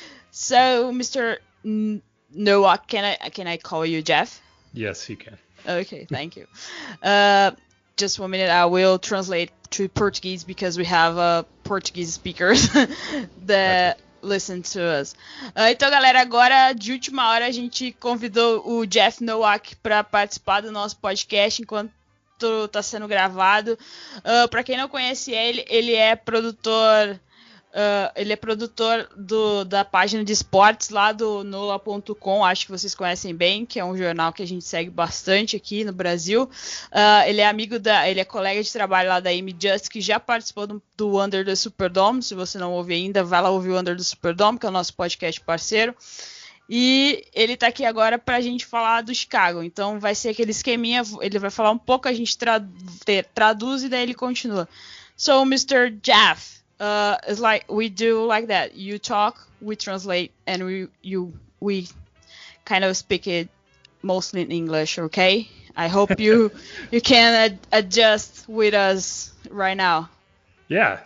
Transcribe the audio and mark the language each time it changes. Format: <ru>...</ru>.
<en>So, Mr. Noah, can I call you Jeff? Yes, you can. Okay, thank you. Just 1 minute, I will translate to Portuguese because we have Portuguese speakers that listen to us.</en> <pt>Então, galera, agora de última hora a gente convidou o Jeff Nowak para participar do nosso podcast enquanto está sendo gravado. Para quem não conhece ele é produtor. Ele é produtor da página de esportes lá do NOLA.com, acho que vocês conhecem bem, que é um jornal que a gente segue bastante aqui no Brasil. Ele é colega de trabalho lá da Amy Just, que já participou do Under the Superdome. Se você não ouve ainda, vai lá ouvir o Under the Superdome, que é o nosso podcast parceiro. E ele tá aqui agora pra gente falar do Chicago. Então vai ser aquele esqueminha, ele vai falar um pouco, a gente traduz e daí ele continua.</pt> <en>So, Mr. Jeff, it's like we do like that. You talk, we translate, and we kind of speak it mostly in English, okay? I hope you can adjust with us right now. Yeah.</en>